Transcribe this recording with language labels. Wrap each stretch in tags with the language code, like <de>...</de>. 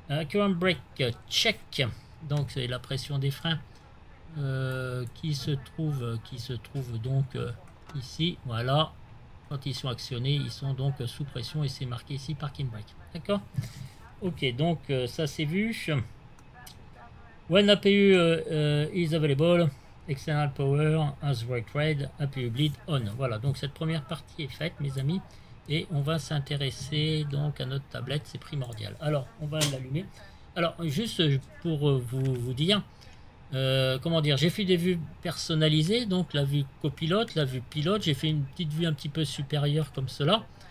<en>Current brake check,</en> <fr>donc c'est la pression des freins qui se trouve donc ici. Voilà, quand ils sont actionnés, ils sont donc sous pression et c'est marqué ici parking brake. D'accord. Ok, donc ça c'est vu.</fr> <en>When APU is available, external power as brake red, APU bleed on.</en> <fr>Voilà, donc cette première partie est faite, mes amis. Et on va s'intéresser donc à notre tablette, c'est primordial. Alors, on va l'allumer. Alors, juste pour vous dire, comment dire, j'ai fait des vues personnalisées, donc la vue copilote, la vue pilote, j'ai fait une petite vue un petit peu supérieure comme cela.</fr>